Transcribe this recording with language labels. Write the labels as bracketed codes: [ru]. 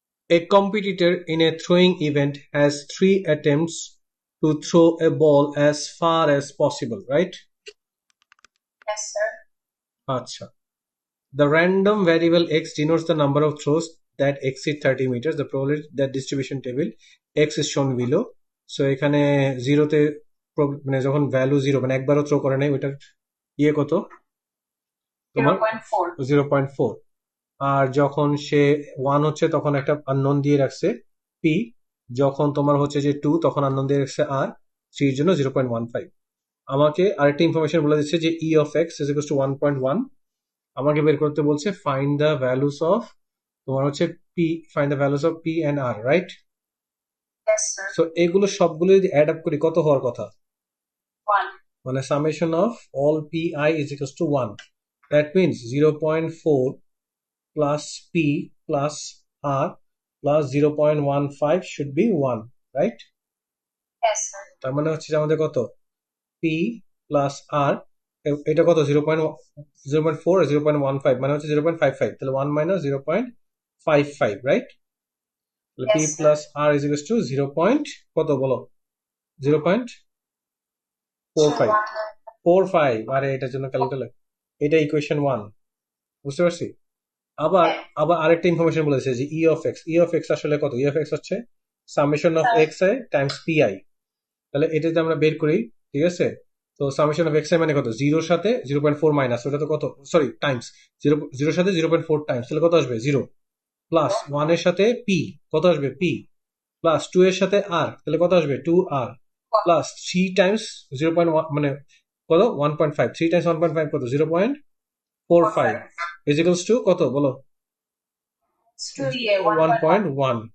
[en] A competitor in a throwing event has 3 attempts to throw a ball as far as possible, right? Yes, sir. আচ্ছা, the random variable x denotes the number of throws that exceed 30 meters. The probability that distribution table x is shown below. [bn] So এখানে জিরোতে মানে যখন value zero মানে একবারও throw করে নাই, ওইটার ইয়ে কত তোমার? [en] 0.4. [bn] 0.4। আর যখন সে ওয়ান হচ্ছে তখন একটা আননোন দিয়ে রাখছে পি, যখন তোমার হচ্ছে যে টু তখন আননোন দিয়ে রাখছে আর, থ্রির জন্য 0.15। আমাকে আরেকটা ইনফরমেশন বলে দিচ্ছে যে ই of x is equal to 1.1। আমাকে বের করতে বলছে ফাইন্ড দ্য ভ্যালুস অফ তোমার হচ্ছে P, find the values of P and আর, right? [en] Yes, sir. [bn] So এগুলো সবগুলো যদি অ্যাড আপ করি কত হওয়ার কথা? [en] 1. মানে summation of all p i is equal to 1। That means 0.4 plus p plus r plus 0.15 should be 1, right? Yes, sir. [bn] তার মানে হচ্ছে যে আমাদের কত, p plus r, এটা কত, 0.04 0.15 মানে হচ্ছে 0.55, তাহলে 1 মাইনাস 0.55, রাইট? তাহলে p [en] Yes, sir. plus r is equals to 0 point কত বলো, 0.45। 1. [bn] 45, আরে এটার জন্য ক্যালকুলেটর, এটা ইকুয়েশন 1। বুঝতে পারছি। আবার আবার আরেকটা ইনফরমেশন বলেছে যে ই অফ এক্স আসলে কত, ই অফ এক্স হচ্ছে summation of x I Times P I. তাহলে এটা যদি আমরা বের করি, ঠিক আছে, তো সামেশন অফ এক্স আই মানে কত, জিরোর সাথে 0.4 মাইনাস ওটা তো কত, সরি টাইমস, জিরোর সাথে 0.4 টাইমস, তাহলে কত আসবে, জিরো, প্লাস ওয়ানের সাথে পি, কত আসবে, পি, প্লাস টু এর সাথে আর, তাহলে কত আসবে, টু আর, প্লাস থ্রি টাইমস 0.1 মানে কত, 1.5, থ্রি টাইমস 1.5 কত, 0.45 ইজ ইকুয়ালস টু কত বলো, 1.1।